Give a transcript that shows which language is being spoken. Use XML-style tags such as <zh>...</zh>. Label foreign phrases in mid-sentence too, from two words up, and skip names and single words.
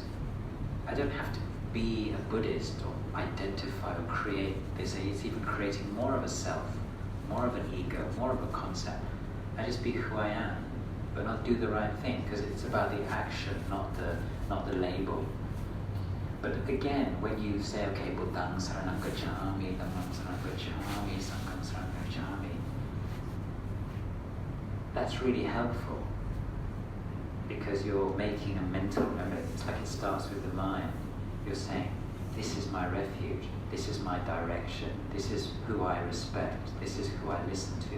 <en>I don't have to be a Buddhist or identify or create this. It's even creating more of a self, more of an ego, more of a concept. I just be who I am, but not do the right thing, because it's about the action, not the label. But again, when you say,</en> <pi>okay, Buddhang saranam gacchami, Dhammam saranam gacchami, Sangham saranam gacchami,</pi> <en>that's really helpful, because you're making a mental, remember, it's like it starts with the mind. You're saying, this is my refuge, this is my direction, this is who I respect, this is who I listen to.</en>